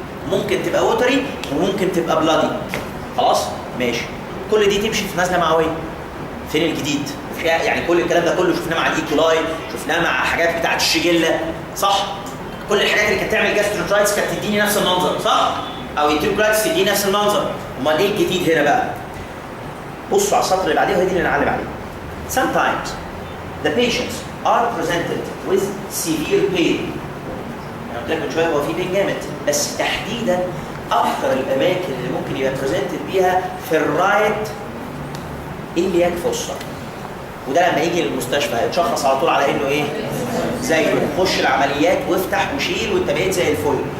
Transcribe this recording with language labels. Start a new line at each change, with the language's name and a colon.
Arabic: ممكن تبقى ووتري وممكن تبقى بلادي. خلاص؟ ماشي. كل دي تمشي في نزله معويه. فين الجديد؟ يعني كل الكلام ده كله شفناه مع الايكولاي، شفناه مع حاجات بتاعت الشيجيلا، صح؟ كل الحاجات اللي كانت تعمل جاستروترايتس كانت تديني نفس المنظر، صح؟ او انتيروكولايتس تديني نفس المنظر. امال ايه الجديد هنا بقى؟ بصوا على السطر اللي بعديه وهي دي اللي نعلم عليه.
English: Sometimes the patients are presented with severe pain.
Arabic: انا قلت لك من شويه هو في بين جامد، بس تحديدا اكثر الاماكن اللي ممكن يبقى بريزنتد بيها في الرايت إلياك فوسا. وده لما يجي للمستشفى يتشخص على طول على انه ايه؟ زي خش العمليات وافتح وشيل وانت بقيت زي الفل.